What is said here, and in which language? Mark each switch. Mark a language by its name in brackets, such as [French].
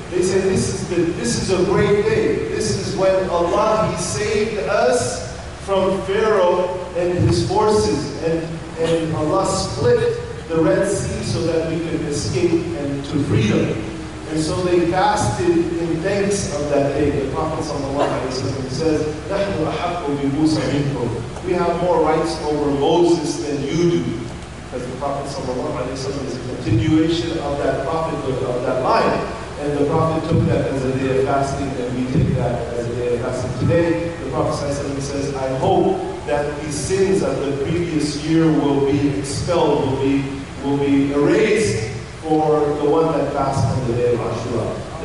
[English] They said, this is a great day. This is when Allah, He saved us from Pharaoh and his forces. And Allah split the Red Sea so that we could escape and to freedom. And so they fasted in thanks of that day. The Prophet ﷺ says, [Arabic] نَحْنُ أَحَقُّ بِمُوسَى مِنْكُمْ. [English] We have more rights over Moses than you do. Because the Prophet ﷺ is a continuation of that prophethood, of that line. And the Prophet took that as a day of fasting, and we take that as a day of fasting today. The Prophet ﷺ says, I hope that these sins of the previous year will be expelled, will be erased, for the one that fasts on the day of Ashura.